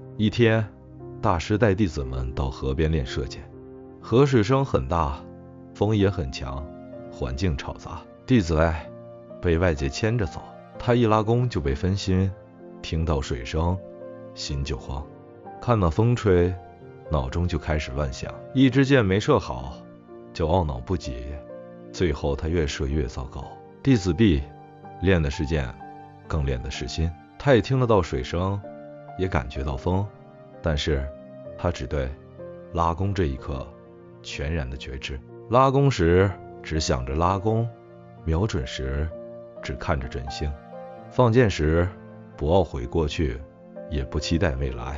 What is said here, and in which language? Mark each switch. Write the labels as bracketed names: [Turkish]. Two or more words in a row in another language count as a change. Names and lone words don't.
[Chinese] 一天，大師帶弟子們到河邊練射箭，河水聲很大，風也很強，環境嘈雜。弟子被外界牽着走，他一拉弓就被分心，聽到水聲，心就慌；看到風吹，腦中就開始亂想。一支箭沒射好，就懊惱不已，最後他越射越糟糕。弟子 B 練的是箭，更練的是心。他也聽得到水聲，也感覺到風，但是他只對拉弓這一刻全然的覺知。拉弓時只想着拉弓，瞄準時只看着準星，放箭時不懊悔過去，也不期待未來。